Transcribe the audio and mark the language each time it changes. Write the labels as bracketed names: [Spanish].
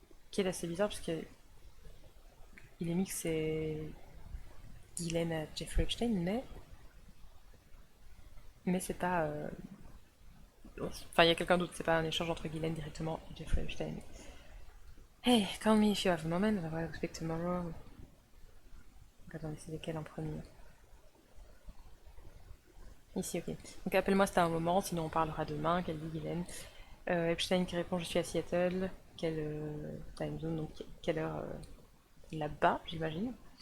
[French] Qui est assez bizarre parce qu'il est mis que c'est Guylaine à Jeffrey Epstein, mais c'est pas. Enfin, il y a quelqu'un d'autre, c'est pas un échange entre Guylaine directement et Jeffrey Epstein. [English] Hey, call me if you have a moment, I will speak tomorrow. [French] Donc, attendez, c'est lesquels en premier? Ici, ok. Donc appelle-moi si t'as un moment, sinon on parlera demain, qu'elle dit Guylaine. Epstein qui répond je suis à Seattle. Quelle time zone, donc quelle heure là-bas, j'imagine.